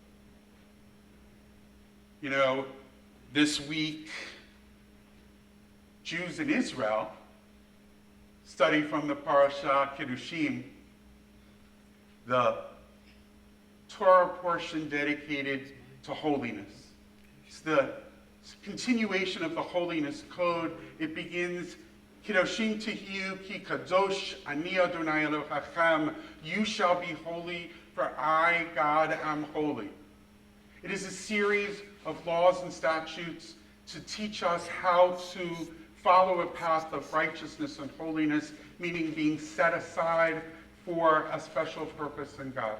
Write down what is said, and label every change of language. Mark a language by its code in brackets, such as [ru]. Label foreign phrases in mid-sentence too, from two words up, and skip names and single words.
[en] You know, this week, Jews in Israel study from the Parashah Kiddushim, the Torah portion dedicated to holiness. It's the continuation of the holiness code. It begins, [he] "קדשים תהיו כי קדוש אני ה' אלהיכם." [en] You shall be holy, for I, God, am holy. It is a series of laws and statutes to teach us how to follow a path of righteousness and holiness, meaning being set aside for a special purpose in God.